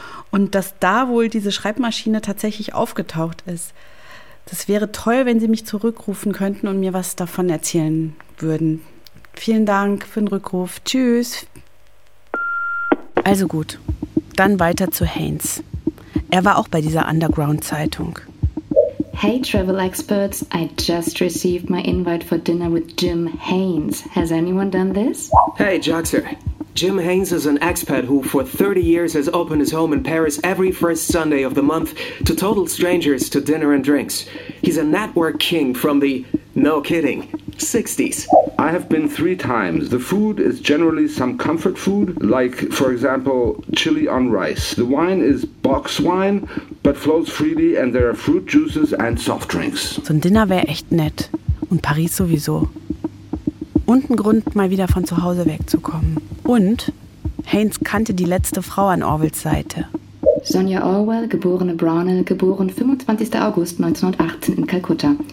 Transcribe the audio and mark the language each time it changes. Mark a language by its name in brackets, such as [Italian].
[German] Und dass da wohl diese Schreibmaschine tatsächlich aufgetaucht ist. Das wäre toll, wenn Sie mich zurückrufen könnten und mir was davon erzählen würden. Vielen Dank für den Rückruf. Tschüss. Also gut, dann weiter zu Haynes. Er war auch bei dieser Underground-Zeitung. [English] Hey Travel Experts, I just received my invite for dinner with Jim Haynes. Has anyone done this? Hey Joxer. Jim Haynes is an expat who for 30 years has opened his home in Paris every first Sunday of the month to total strangers to dinner and drinks. He's a network king from the, no kidding, 60s. I have been three times. The food is generally some comfort food, like, for example, chili on rice. The wine is box wine, but flows freely and there are fruit juices and soft drinks. [German] So ein Dinner wäre echt nett. Und Paris sowieso. Und ein Grund, mal wieder von zu Hause wegzukommen. Und Haynes kannte die letzte Frau an Orwells Seite. Sonja Orwell, geborene Brownell, geboren 25. August 1918 in Kalkutta.